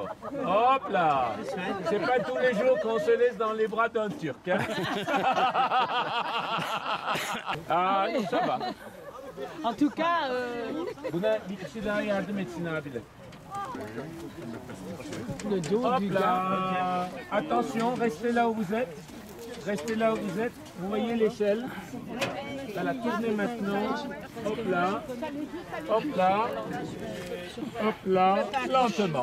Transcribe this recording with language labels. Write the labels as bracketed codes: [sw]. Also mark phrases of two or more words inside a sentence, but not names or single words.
[fr] Hop là. C'est pas tous les jours qu'on se laisse dans les bras d'un Turc. Hein. Ah, non, ça va. En tout cas, [tr] Buna bir kişi daha yardım etsin abiler. [fr] le dos Hop du gars. là. Attention, restez là où vous êtes. Restez là où vous êtes. Vous voyez l'échelle. Ça la tournez maintenant. Hop là. Hop là. Hop là. Lentement.